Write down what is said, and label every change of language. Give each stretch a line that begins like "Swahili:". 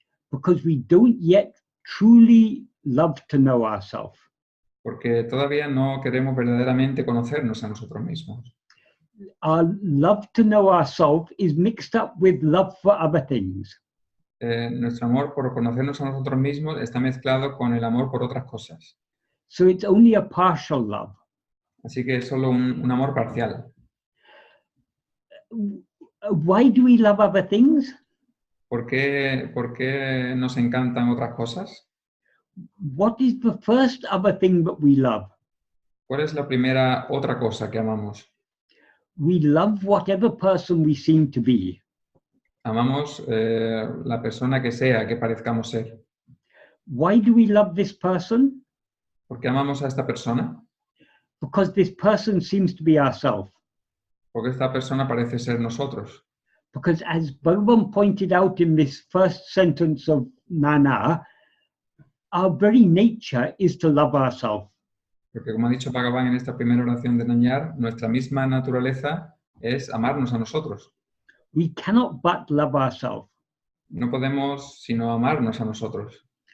English: Because we don't yet truly love to know ourselves.
Spanish: Porque todavía no queremos verdaderamente conocernos a nosotros mismos.
English: Our love to know ourselves is mixed up with love for other things.
Spanish: Nuestro amor por conocernos a nosotros mismos está mezclado con el amor por otras cosas.
English: So it's only a partial love.
Spanish: Así que es solo un amor parcial.
English: Why do we love other things?
Spanish: ¿Por qué nos encantan otras cosas?
English: What is the first other thing that we love?
Spanish: ¿Cuál es la primera otra cosa que amamos?
English: We love whatever person we seem to be.
Spanish: Amamos la persona que sea que parezcamos ser.
English: Why do we love this person?
Spanish: ¿Por qué amamos a esta persona?
English: Because this person seems to be ourselves.
Spanish: Porque esta persona parece ser nosotros.
English: Because as Bhagavan pointed out in this first sentence of Nana, our very nature is to love ourselves.
Spanish: Porque como ha dicho Bhagavan en esta primera oración de Nanyar, nuestra misma naturaleza es amarnos a nosotros.
English: We cannot but love ourselves.
Spanish: No podemos sino amarnos a nosotros.